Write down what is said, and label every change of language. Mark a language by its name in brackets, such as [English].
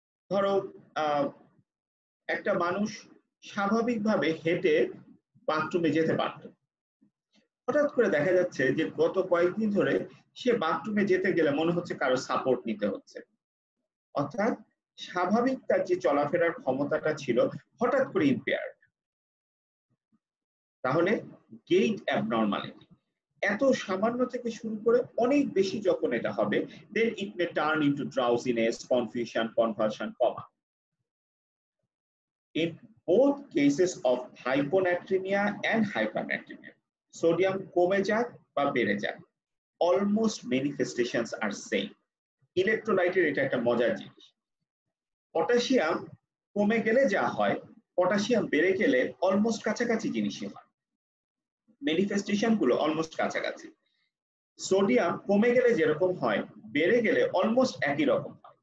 [Bangla] ধরো একটা মানুষ স্বাভাবিকভাবে হেঁটে বাথরুমে যেতে পারত, হঠাৎ করে দেখা যাচ্ছে যে গত কয়েকদিন ধরে সে বাথরুমে যেতে গেলে মনে হচ্ছে কারো সাপোর্ট নিতে হচ্ছে, অর্থাৎ স্বাভাবিক তার যে চলাফেরার ক্ষমতাটা ছিল হঠাৎ করে ইম্পেয়ার্ড। তাহলে গেইট অ্যাবনরমালিটি, এত সামান্য থেকে শুরু করে অনেক বেশি যখন এটা হবে, [English] then it may turn into drowsiness, confusion, convulsion, coma. In both cases of hyponatremia and hypernatremia, sodium [Bangla] কমে যাক বা বেড়ে যাক, [English] almost manifestations are same. [Bangla] ইলেকট্রোলাইটের এটা একটা মজার জিনিস, পটাশিয়াম কমে গেলে যা হয়, পটাশিয়াম বেড়ে গেলে অলমোস্ট কাছাকাছি জিনিসই হয়, ম্যানিফেস্টেশন গুলো অলমোস্ট কাছাকাছি। সোডিয়াম কমে গেলে যেরকম হয়, বেড়ে গেলে অলমোস্ট একই রকম হয়।